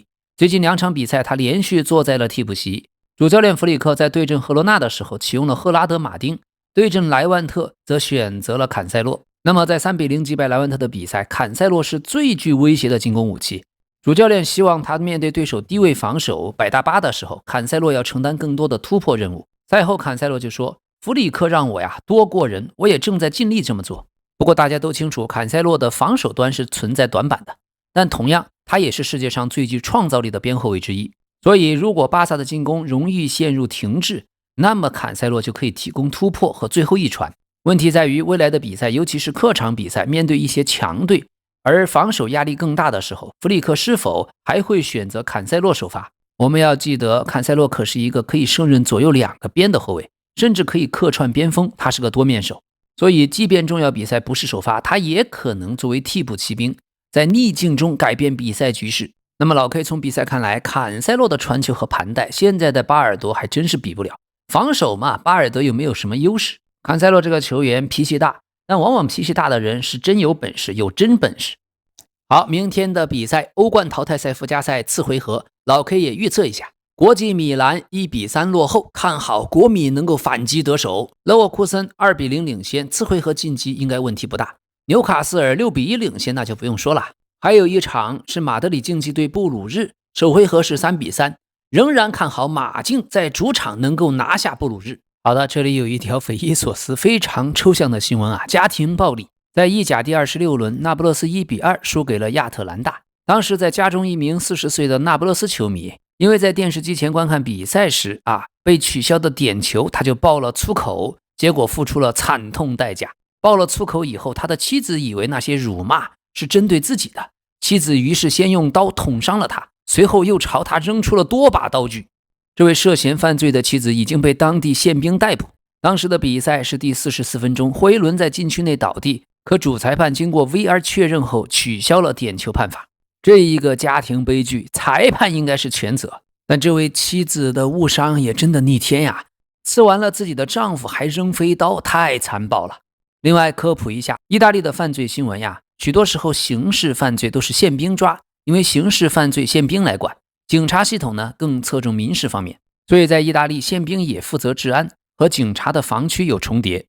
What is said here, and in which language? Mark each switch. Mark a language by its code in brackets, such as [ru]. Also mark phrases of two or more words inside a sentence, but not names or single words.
[zh] 最近2場比賽，他連續坐在了替補席。主教練弗里克在對陣赫羅納的時候啟用了赫拉德馬丁，對陣萊萬特則選擇了坎塞洛。那麼在3-0擊敗萊萬特的比賽，坎塞洛是最具威脅的進攻武器。主教練希望他面對對手低位防守摆大巴的時候，坎塞洛要承擔更多的突破任務。賽後坎塞洛就說，弗里克讓我多过人，我也正在盡力這麼做。不過大家都清楚，坎塞洛的防守端是存在短板的，但同樣他也是世界上最具創造力的邊後衛之一。所以如果巴薩的進攻容易陷入停滯，那麼坎塞洛就可以提供突破和最後一傳。問題在於未來的比賽，尤其是客場比賽，面對一些強隊，而防守壓力更大的時候，弗里克是否還會選擇坎塞洛首發？我們要記得，坎塞洛可是一個可以勝任左右兩個邊的後衛，甚至可以客串邊鋒，他是個多面手。所以即便重要比賽不是首發，他也可能作為替補騎兵，在逆境中改變比賽局勢。那麼老 K 從比賽看來，坎塞洛的傳球和盘帶，現在的巴爾德還真是比不了。防守嘛，巴爾德又沒有什麼優勢。坎塞洛這個球員脾氣大，但往往脾气大的人是真有本事，有真本事。好，明天的比赛，歐冠淘汰赛附加賽次回合，老 K 也預測一下。國際米蘭1-3落後，看好國米能夠反擊得手。勒沃庫森2-0領先，次回合晉級應該問題不大。紐卡斯爾6-1領先，那就不用說了。還有一場是馬德里競技對布魯日，首回合是3-3，仍然看好馬競在主場能夠拿下布魯日。好的，這裡有一條匪夷所思、非常抽象的新聞啊，家庭暴力。在意甲第26輪，那不勒斯1-2輸給了亞特蘭大。當時在家中一名40歲的那不勒斯球迷，因為在電視機前觀看比賽時被取消的點球，他就爆了粗口，結果付出了慘痛代價。爆了粗口以後，他的妻子以為那些辱罵是針對自己的，妻子於是先用刀捅傷了他，隨後又朝他扔出了多把刀具。這位涉嫌犯罪的妻子已經被當地宪兵逮捕。當時的比賽是第44分鐘，霍伊倫在禁区內倒地，可主裁判經過 VR 確認後取消了點球判罰。這一個家庭悲劇，裁判應該是全責，但這位妻子的誤傷也真的逆天呀！刺完了自己的丈夫還扔飞刀，太殘暴了。另外科普一下，意大利的犯罪新聞呀，許多时候刑事犯罪都是宪兵抓，因為刑事犯罪宪兵来管，警察系統呢更側重民事方面，所以在意大利宪兵也負責治安，和警察的防区有重疊。